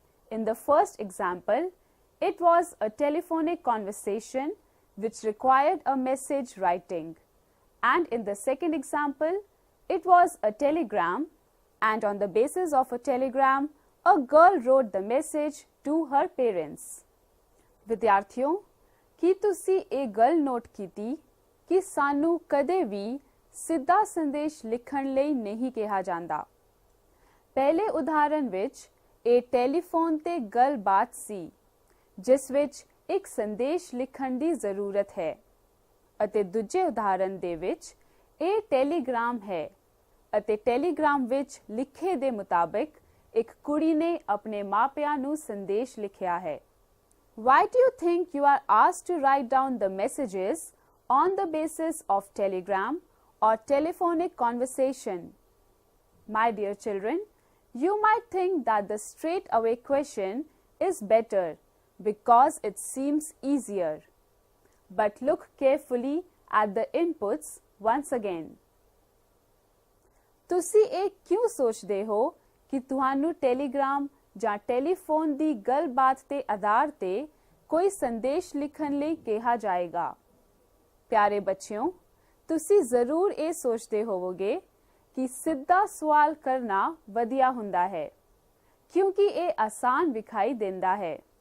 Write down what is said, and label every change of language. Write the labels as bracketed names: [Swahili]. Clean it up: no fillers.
[English] In the first example, it was a telephonic conversation which required a message writing. And in the second example, it was a telegram, and on the basis of a telegram, a girl wrote the message to her parents. [Punjabi] ਵਿਦਿਆਰਥੀਓ, ਕੀ ਤੁਸੀਂ ਇਹ ਗੱਲ note ਕੀਤੀ ਕਿ ਸਾਨੂੰ ਕਦੇ ਵੀ ਸਿੱਧਾ ਸੰਦੇਸ਼ ਲਿਖਣ ਲਈ ਨਹੀਂ ਕਿਹਾ ਜਾਂਦਾ। ਪਹਿਲੇ ਉਦਾਹਰਨ ਵਿੱਚ ਇਹ ਟੈਲੀਫੋਨ ਤੇ ਗੱਲਬਾਤ ਸੀ ਜਿਸ ਵਿੱਚ ਇੱਕ ਸੰਦੇਸ਼ ਲਿਖਣ ਦੀ ਜ਼ਰੂਰਤ ਹੈ ਅਤੇ ਦੂਜੇ ਉਦਾਹਰਨ ਦੇ ਵਿੱਚ ਇਹ ਟੈਲੀਗ੍ਰਾਮ ਹੈ ਅਤੇ ਟੈਲੀਗ੍ਰਾਮ ਵਿੱਚ ਲਿਖੇ ਦੇ ਮੁਤਾਬਕ ਇੱਕ ਕੁੜੀ ਨੇ ਆਪਣੇ ਮਾਪਿਆਂ ਨੂੰ ਸੰਦੇਸ਼ ਲਿਖਿਆ ਹੈ। [English] Why do you think you are asked to write down the messages on the basis of telegram or telephonic conversation? My dear children, you might think that the straight away question is better because it seems easier. But look carefully at the inputs once again. [Punjabi] ਤੁਸੀਂ ਇਹ ਕਿਉਂ ਸੋਚਦੇ ਹੋ ਕਿ ਤੁਹਾਨੂੰ Telegram ਜਾਂ telephone ਦੀ ਗੱਲਬਾਤ ਦੇ ਆਧਾਰ ਤੇ ਕੋਈ ਸੰਦੇਸ਼ ਲਿਖਣ ਲਈ ਕਿਹਾ ਜਾਏਗਾ? ਪਿਆਰੇ ਬੱਚਿਓ, ਤੁਸੀਂ ਜ਼ਰੂਰ ਇਹ ਸੋਚਦੇ ਹੋਵੋਗੇ ਕਿ ਸਿੱਧਾ ਸਵਾਲ ਕਰਨਾ ਵਧੀਆ ਹੁੰਦਾ ਹੈ ਕਿਉਂਕਿ ਇਹ ਆਸਾਨ ਵਿਖਾਈ ਦਿੰਦਾ ਹੈ।